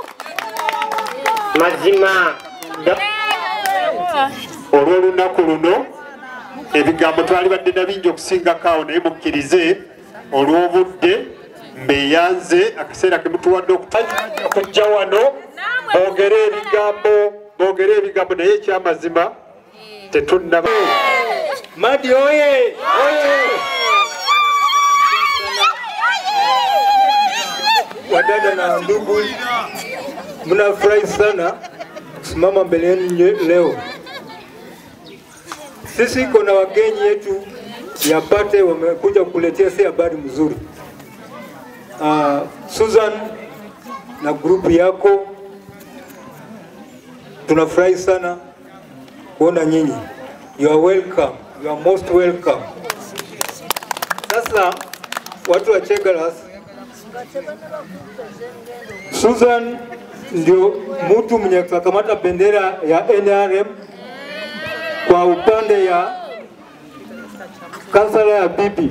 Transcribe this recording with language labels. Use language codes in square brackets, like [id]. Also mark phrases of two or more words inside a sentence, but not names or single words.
[lg] Mazima olw'olunaku luno ebigambo twali badde na bingi okusingako awo, naye mukkirize olw'obudde mbeyanze akaseera ke mutuwadde okujja wano boogere ebigambo naye ekyamazima tetunnaba. Madi oye! [sw] Wadada na ndugu, mnafurahi sana kusimama mbele yenu leo. Sisi kuna wageni yetu yapate wamekuja kuletea si habari mzuri. Susan na grupu yako tunafurahi sana kuona nyinyi. [en] You are welcome. You are most welcome. [sw] Sasa watu wa Chegaras, Susan ndio mtu mwenye kukamata bendera ya NRM kwa upande ya kansala ya Bibi.